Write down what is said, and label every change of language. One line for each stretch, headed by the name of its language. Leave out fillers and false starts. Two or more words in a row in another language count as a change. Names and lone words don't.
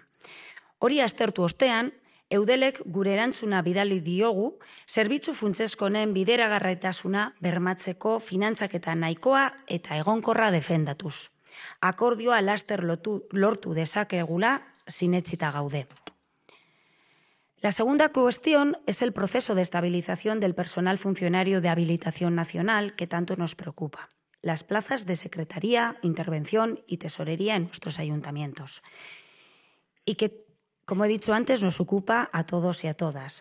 Basque: Hori aztertu ostean, Eudelek gure erantzuna bidali diogu, zerbitzu funtseskonen bideragarritasuna bermatzeko finantzaketa nahikoa eta egonkorra defendatuz. Akordioa laster lortu dezakegula sinetsita gaude.
Spanish: La segunda cuestión es el proceso de estabilización del personal funcionario de habilitación nacional que tanto nos preocupa. las plazas de secretaría, intervención y tesorería en nuestros ayuntamientos. Y que, como he dicho antes, nos ocupa a todos y a todas.